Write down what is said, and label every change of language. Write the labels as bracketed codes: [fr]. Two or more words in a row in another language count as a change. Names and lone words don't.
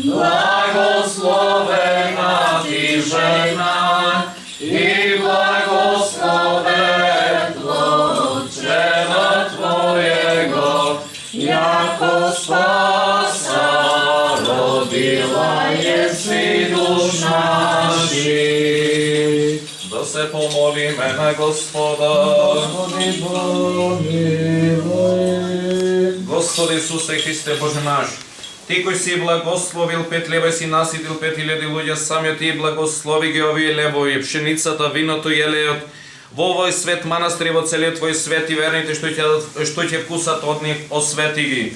[cu] благословена ты жена, и благословен плод чрева Твоего, яко спаса родила еси душ наших. [mk] Да се помолиме на Господа. Господи, помилуј. Господи Исусе Христе Боже наш, Ти кој си благословил 5 лева и си наситил 5000 луѓе, самиот Ти благослови ги овие левови, пшеницата, виното и елејот, во овој свет манастири, во целиот Твој свет и верните што ќе вкусат од нив, освети ги.